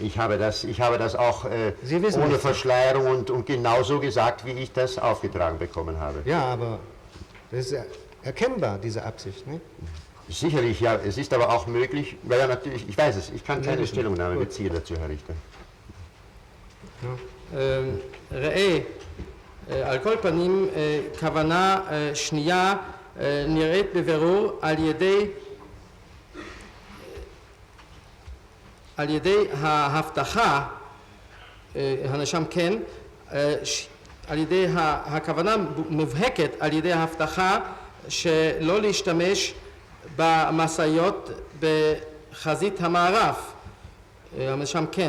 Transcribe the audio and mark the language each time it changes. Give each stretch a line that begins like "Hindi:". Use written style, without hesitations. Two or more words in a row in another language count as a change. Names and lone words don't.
German: Ich habe das auch ohne Verschleierung und genauso gesagt, wie ich das aufgetragen bekommen habe. Ja, aber das ist erkennbar, diese Absicht, nicht? Sicherlich, ja. Es ist aber auch möglich, weil ja natürlich, ich weiß es, ich kann keine Stellungnahme beziehen dazu, Herr Richter.
Hebrew: ראה, על כל פנים, כוונה שנייה נראית בבירור על ידי ההבטחה, הנאשם כן, על ידי הכוונה מובהקת על ידי ההבטחה שלא להשתמש במשאיות בחזית המערב, הנאשם כן.